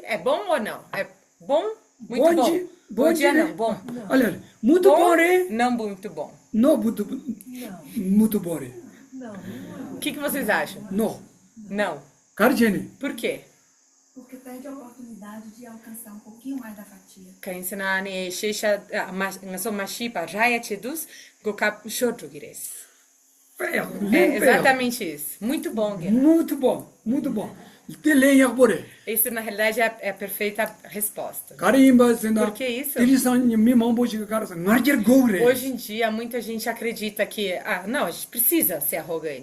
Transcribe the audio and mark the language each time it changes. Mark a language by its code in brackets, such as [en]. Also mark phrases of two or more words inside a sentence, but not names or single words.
[pt] É bom ou não? É bom? Muito bom. Bom dia não, bom. Olha, muito bom, não muito bom. Não, muito bom. Não. O que vocês acham? Não. Não. Carjene. Por quê? Porque perde a oportunidade de alcançar um pouquinho mais da fatia. Kainsenane shesha ngaso mashipa raya chedus gokap shortugires. É exatamente isso. Muito bom, Guilherme. Muito bom. Isso, na realidade, é a perfeita resposta. Por que isso? Hoje em dia, muita gente acredita que, não, a gente precisa ser arrogante.